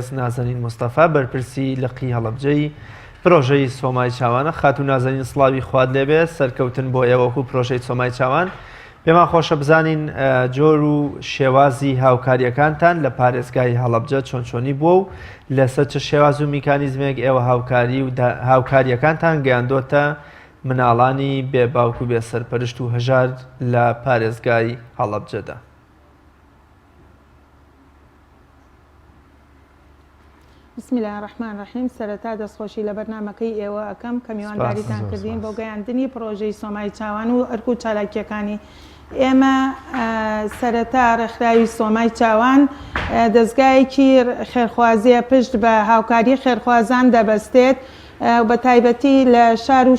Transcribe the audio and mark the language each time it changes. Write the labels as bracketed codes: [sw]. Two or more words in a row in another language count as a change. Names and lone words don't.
[ckb] نازەنین مستەفا بەرپرسی لقی هەڵەبجەی پرۆژەی سۆمای چاوانە خاتو نازەنین سڵاوی خواد لێبێت سەرکەوتن بۆ ئێوەکو پرۆژەی سۆمای چاوان پێمان خۆشە بزانین جۆر و شێوازی هاوکاریەکانتان لە پارێزگای هەڵەبجە چۆنچۆنی بووە و لەسەر چه شێواز و میکانیزمێک ئێوە هاوکاری و هاوکاریەکانتان گەیاندۆتە مناڵانی بێ باوک و بێ سەرپەرشت و هەژار لە پارێزگای هەڵەبجەدا. [ar] بسم الله الرحمن الرحیم [ckb] سەرەتا دەستخۆشی لە بەرنامەکەی ئێوە ئەەکەم کە میوانداریتان کردین بۆ گەیاندنی پرۆژەی سۆمای چاوان و ئەرک و چالاکیەکانی ئێمە. سەرەتا ڕێکخراوی سۆمای چاوان دەستگایەکی خێرخوازیە پشت بە هاوکاری خێرخوازان دەبەستێت بە تایبەتی لە شار و